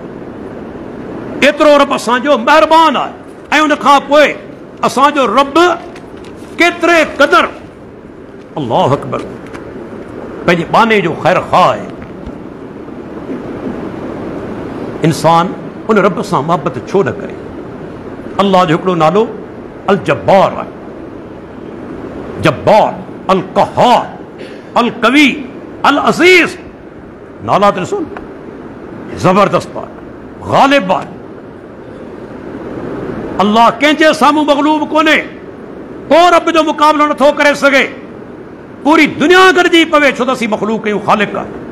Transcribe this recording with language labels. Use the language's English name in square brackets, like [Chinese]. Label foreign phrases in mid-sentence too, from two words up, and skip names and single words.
[Sindhi] एतिरो रब असांजो महिरबान आहे, ऐं उन खां पोइ असांजो रब केतिरे क़दुरु, [Arabic] الله أكبر, [Sindhi] पंहिंजे बाने जो ख़ैर ख़्वाह आहे। इंसान उन रब सां मोहबत छो न करे? अल्लाह जो हिकिड़ो नालो अल जब्बार आहे, जब्बार, अल क़हार, अल कवी, अल अज़ीज़। नाला त ॾिसो, ज़बरदस्त आहे, ग़ालिब आहे। अल्लाह कंहिंजे साम्हूं मग़लूब कोन्हे, को रब जो मुक़ाबिलो नथो करे सघे। पूरी दुनिया गॾिजी पवे, छो त असीं मख़लूक आहियूं, ख़ालिक़ आहे।